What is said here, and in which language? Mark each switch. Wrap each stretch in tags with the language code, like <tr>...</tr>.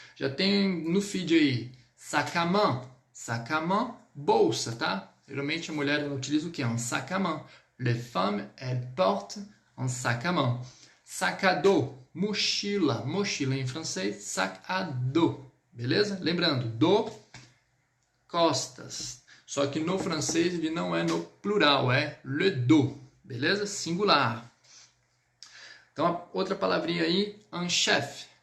<pt>Já tem no feed aí,</pt> <fr>sac à main,</fr> <pt>bolsa, tá? Geralmente a mulher ela utiliza o que?</pt> <fr>Un sac à main. Les femmes, elles portent un sac à main.</fr> <pt>Sac à dos, mochila em francês, sac à dos, beleza? Lembrando, do, costas. Só que no francês ele não é no plural, é le dos, beleza? Singular. Então, outra palavrinha aí, un chef.</pt>